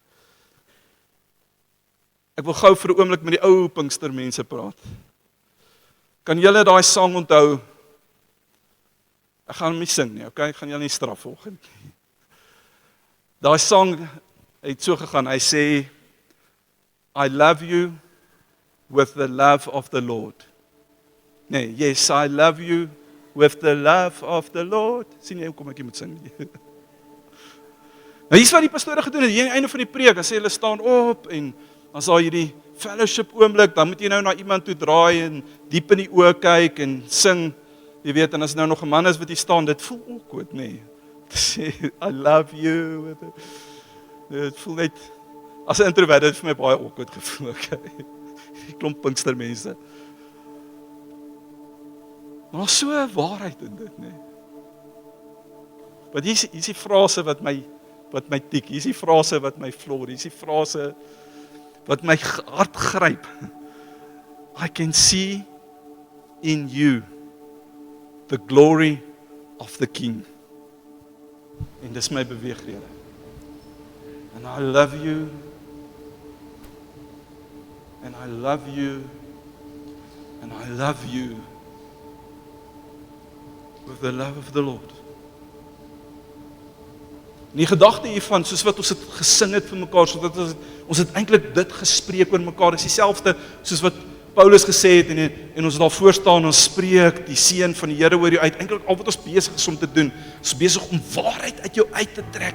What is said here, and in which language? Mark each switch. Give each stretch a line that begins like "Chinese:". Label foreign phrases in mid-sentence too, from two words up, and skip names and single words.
Afrikaans: Ek wil gou vir 'n oomblik met die ou Pinkstermense praat. Kan julle daai sang onthou? Ek gaan hom nie sing nie, okay? Ek gaan julle nie straf volgende. Daai sang het so gegaan, hy sê,
English: I love you with the love of the Lord. Nee, yes, I love you with the love of the Lord.
Afrikaans: Sien jy, kom ek moet sing. Nou hier's wat die pastore gedoen het, hier aan die einde van die preek, dan sê hulle staan op, en dan sal hierdie fellowship oomblik, dan moet jy nou na iemand toe draai, en diep in die oë kyk, en sing, jy weet, en as nou nog 'n man is wat hier staan, dit voel awkward, nee. Sê,
English: I love you,
Afrikaans: dit voel net, as 'n introvert, dit vir my baie awkward gevoel, okay. Die klomp Pinkstermense. Maar so 'n waarheid in dit, nee. Want hier is die frase wat my tik, hier is die frase wat my floor, hier is die frase wat my hart gryp.
English: I can see in you the glory of the King.
Afrikaans: En dis my beweegrede.
English: And I love you. And I love you. And I love you. With the love of the Lord.
Afrikaans: En die gedagte hiervan, soos wat ons het gesing het vir mekaar, soos wat ons het eintlik dit gespreek oor mekaar, is dieselfde soos wat Paulus gesê het, en ons daar voor staan, ons spreek die seën van die Here oor jou uit. Eintlik al wat ons besig is om te doen, is besig om waarheid uit jou uit te trek.